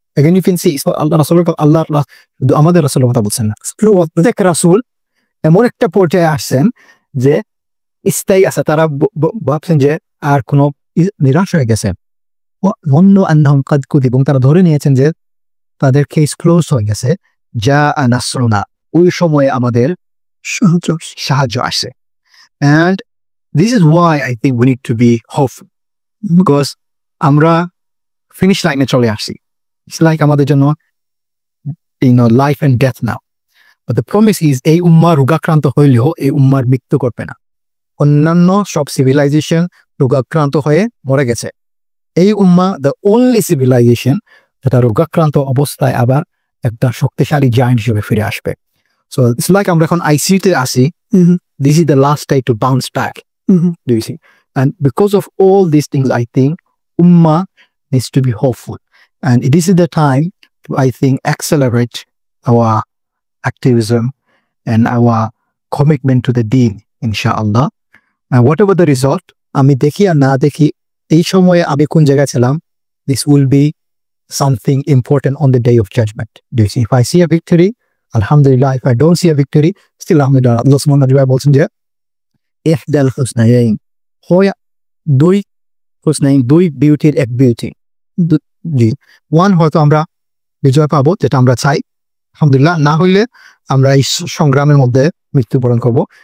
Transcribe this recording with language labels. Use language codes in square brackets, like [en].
[bn] Again you can see আল্লাহ রাসূল, আমাদের রাসূলের কথা বলছেন না, প্রত্যেক রাসূল এমন একটা পর্যায়ে আসছেন যে ইস্তাইআসা, তারা ভাবছেন যে আর কোনো নিরাশ হয়ে গেছে, ওয়াযান্নু আন্নাহুম ক্বাদ কুযিবু, এবং তারা ধরে নিয়েছেন যে তাদের কেস ক্লোজ হয়ে গেছে। জাআ নাসরুনা, ওই সময়ে আমাদের সাহায্য আসে। [en] And this is why I think we need to be hopeful, because আমরা finish লাইনে চলে আসি। It's like আমাদের জন্য life and death now. [bn] But the promise is এই উম্মাহ রোগাক্রান্ত হইলেও এই উম্মার মৃত্যু করবে না। অন্যান্য সব সিভিলাইজেশন রোগাক্রান্ত হয়ে মরে গেছে, এই উম্মাহ the only civilization যেটা রোগাক্রান্ত অবস্থায় আবার একটা শক্তিশালী জায়ান্ট হিসেবে ফিরে আসবে। [en] So it's like আমরা এখন আইসিইউতে আসি, this is the last day to bounce back. Do you see? And because of all these things, I think ummah needs to be hopeful, and this is the time to, I think, accelerate our activism and our commitment to the deen, inshallah. And whatever the result, আমি দেখি আর না দেখি, এই সময়ে আমি কোন জায়গায় ছিলাম, this will be something important on the day of judgment. Do you see? If I see a victory, alhamdulillah. If I don't see a victory, still alhamdulillah. [bn] Allah subhanahu wa ta'ala বলছেন যে ইহদাল হুসনাইন, হয় দুই হুসনাইন, দুই বিউটির এক beauty, one হয়তো আমরা বিজয় পাবো যেটা আমরা চাই, আলহামদুলিল্লাহ, না হইলে আমরা এই সংগ্রামের মধ্যে মৃত্যুবরণ করবো।